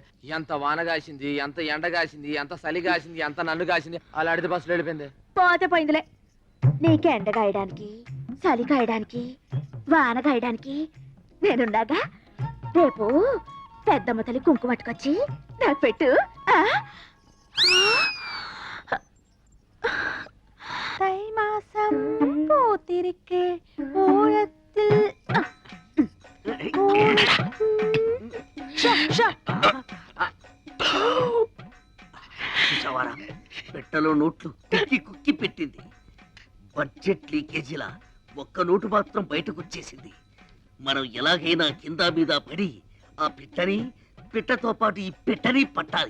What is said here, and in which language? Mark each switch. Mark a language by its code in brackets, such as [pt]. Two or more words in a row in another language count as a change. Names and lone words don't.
[te] ఎంత వాన కాసింది, ఎంత ఎండ కాసింది, ఎంత చలి కాసింది, ఎంత నన్ను కాసింది. అలా అడితే బస్సులో వెళ్ళిపోయింది. పోతే పోయిందిలే. నీకు ఎండ కాయడానికి చలి కాయడానికి వాన కాయడానికి నేనున్నాగా. రేపు పెద్దమ్మ తల్లి కుంకుమ పట్టుకొచ్చి నాకు పెట్టు. [ta] தை மாசம் பூத்திருக்கே ஊழத்தில் [te] చూసావారా పెట్టలో నోట్లు కుక్కి కుక్కి పెట్టింది. బడ్జెట్ లీకేజీలా ఒక్క నోటు మాత్రం బయటకు వచ్చేసింది. మనం ఎలాగైనా కింద మీద పడి ఆ పిట్టతో పాటు ఈ పెట్టని పట్టాలి.